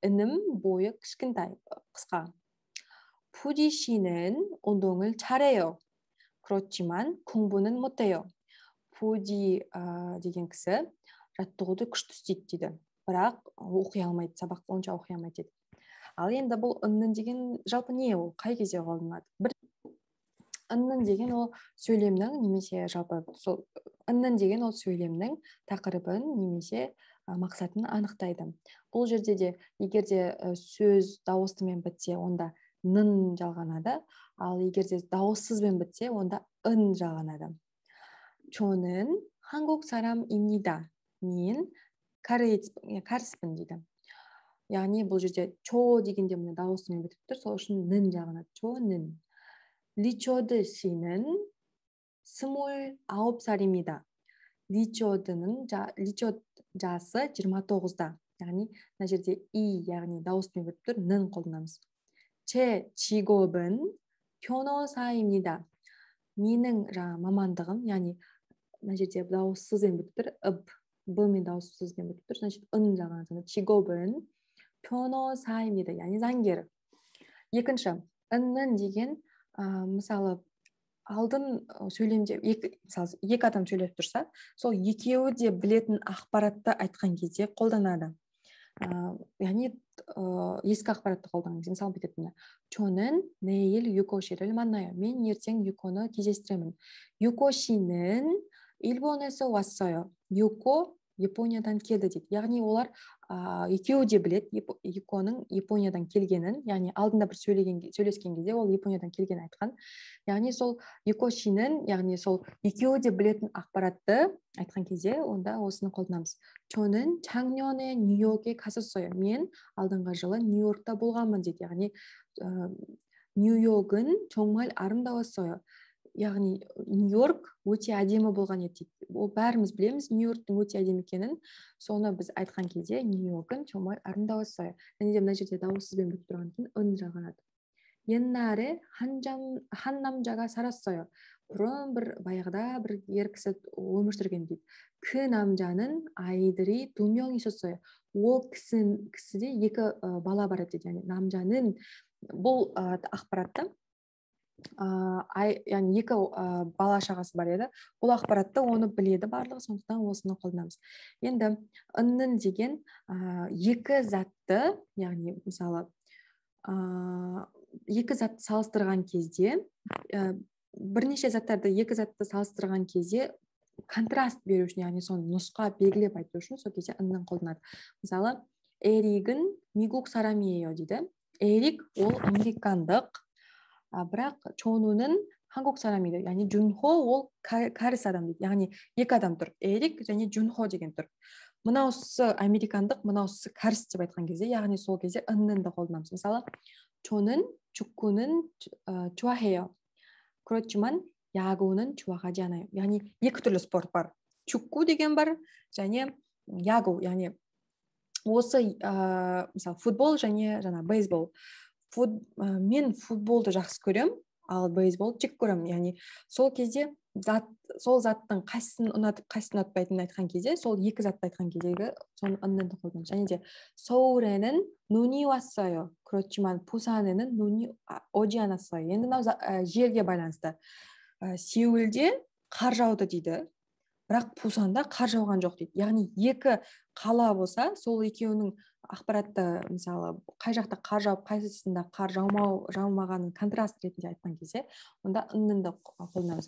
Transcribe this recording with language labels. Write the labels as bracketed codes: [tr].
[kk] інім boyu қысқа. [ko] 푸디 씨는 운동을 잘해요. 그렇지만 공부는 못해요. [kk] 푸디 деген кісі жаттығуды күшті істейді дейді. бірақ оқи алмайды, сабақты онша оқи алмайды дейді. Ал енді бұл ынның деген жалпы не ол? Қай кезде қолданылады? Ынның деген ол сөйлемнің немесе жалпы сол ынның деген ол сөйлемнің тақырыбын немесе мақсатын анықтайды. Бұл жерде де егерде сөз дауыстымен бітсе, онда 는 жалғанады. Ал егерде дауыссызбен бітсе, онда ын жалғанады. [ko] 저는 한국 사람입니다. [kk] мен кәріспін дейді. яғни бұл жерде чо дегенде мына дауысымен бітіп тұр, сол үшін 는 жағынады. [ko] 저는. 리처드 씨는 29살입니다. [kk] 리처드 жасы 29-да. яғни мына жерде и, яғни дауысымен бітіп тұр, 는 қолданамыз. [ko] 제 직업은 변호사입니다. [kk] менің мамандығым, яғни мына жерде дауыссызбен бітіп тұр, б мен дауыссызбен бітіп тұр, значит ын жағынады. [ko] 직업은 변호사입니다. [kk] яғни заңгер. екінші, ынның деген мысалы алдын сөйлемде мысалы екі адам сөйлеп тұрса, сол екеуі де білетін ақпаратты айтқан кезде қолданады. яғни ескі ақпаратты қолданған кезде мысалы бүйтетін. [ko] 저는 내일 유코 씨를 만나요. [kk] мен ертең 유코ны кездестіремін. [ko] 유코 씨는 일본에서 왔어요. [kk] 유코 Япониядан келді дейді. яғни олар екеуі де білет Юконың Япониядан келгенін, яғни алдында бір сөйлескен кезде ол Япониядан келген айтқан. яғни сол Юко 씨는, яғни сол екеуі де білетін ақпаратты айтқан кезде онда осыны қолданамыз. [ko] 저는 작년에 뉴욕에 갔었어요. [kk] мен алдыңғы жылы Нью-Йоркта болғанмын дейді. яғни [ko] 뉴욕은 정말 아름다웠어요. [kk] яғни Нью-Йорк өте әдемі болған еді дейді. Ол бәріміз білеміз Нью-Йорктың өте әдемі екенін. Соны біз айтқан кезде Нью-Йорк은 [ko] 정말 아름다웠어요. [kk] және де мына жерде дауыссызбен бітіп тұрған кейін ын жалғанады. [ko] 옛날에 한 남자가 살았어요. [kk] бұрын бір баяғыда бір ер кісі өмір сүрген дейді. [ko] 그 남자는 아이들이 2명 있었어요. [kk] ол кісіде екі бала бар еді дейді. яғни 남자는 бұл ақпаратты яғни екі бала шағасы бар еді. Бұл ақпаратты оны біледі барлығы, сондықтан осыны қолданамыз. Енді ынның деген екі затты, яғни мысалы екі затты салыстырған кезде, бірнеше заттарды екі затты салыстырған кезде контраст беру үшін, яғни соны нұсқа белгілеп айту үшін сол кезде ынның қолданады. Мысалы, Эрик은 [ko] 미국 사람이에요 [kk] дейді. Эрик ол американдық, бірақ Чону는 [ko] 한국 사람이래. [kk] яғни Джунхо ол кәріс адам дейді. яғни екі адам тұр. Эрик және Джунхо деген тұр. Мынаусы американдық, мынаусы кәріс деп айтқан кезде, яғни сол кезде ынның да қолданамыз. [ko] мысалы, 저는 축구는 좋아해요. 그렇지만 야구는 좋아하지 않아요. [kk] яғни екі түрлі спорт бар. 축구 деген бар және 야구, яғни осы мысалы футбол және жаңа бейсбол. Мен футболды жақсы көрем, ал бейсбол жек көрем. яғни сол кезде сол заттың қайсысын ұнатып, қайсысын ұнатпайтынын айтқан кезде, сол екі затты айтқан кездегі соны ынның қолданамыз. және де [ko] 서울에는 눈이 왔어요. 그렇지만 부산에는 눈이 오지 않았어요. [kk] енді мынау жерге байланысты. Сеулде қар жауды дейді, бірақ Пусанда қар жауған жоқ дейді. яғни екі қала болса, сол екеуінің ақпаратты мысалы қай жақта қар жауып, қайсысында қар жаумағанын контраст ретінде айтқан кезде, онда ынныңды қолданамыз.